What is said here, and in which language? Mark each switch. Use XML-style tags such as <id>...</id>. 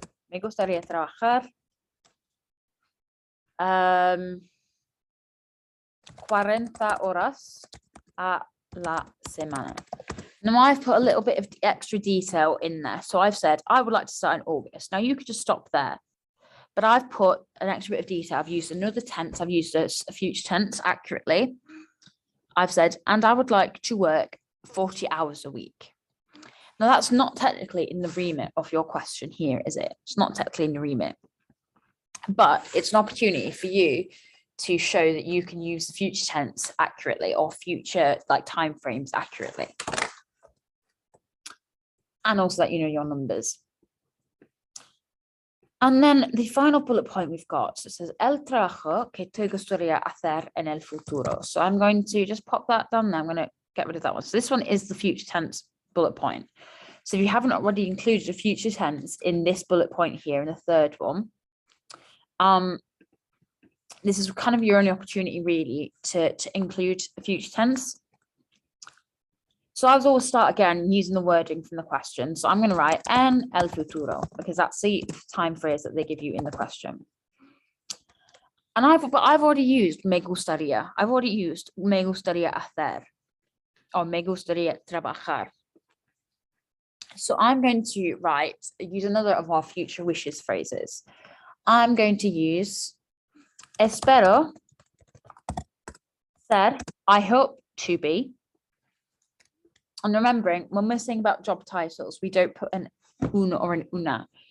<es>Me gustaría trabajar 40 horas a la semana.</es> <en>Now I've put a little bit of extra detail in there. So I've said, I would like to start in August. Now you could just stop there, but I've put an extra bit of detail. I've used another tense. I've used a future tense accurately. I've said, and I would like to work 40 hours a week. Now, that's not technically in the remit of your question here, is it? It's not technically in the remit, but it's an opportunity for you to show that you can use the future tense accurately or future like timeframes accurately. And also that you know your numbers. And then the final bullet point we've got, so it says,</en> <es>el trabajo que te gustaría hacer en el futuro.</es> <en>So I'm going to just pop that down there. I'm going to get rid of that one. So this one is the future tense bullet point. So if you haven't already included a future tense in this bullet point here, in the third one, this is kind of your only opportunity really to include a future tense. So I always start again using the wording from the question. So I'm going to write</en> <es>en el futuro</es> <en>because that's the time phrase that they give you in the question. And I've already used</en> <es>me gustaría.</es> <en>I've already used</en> <es>me gustaría hacer</es> <en>or</en> <es>me gustaría trabajar.</es> <en>So I'm going to use another of our future wishes phrases. I'm going to use</en> <es>espero ser,</es> <en>I hope to be. And remembering, when we're saying about job titles, we don't put an una or an una.</en>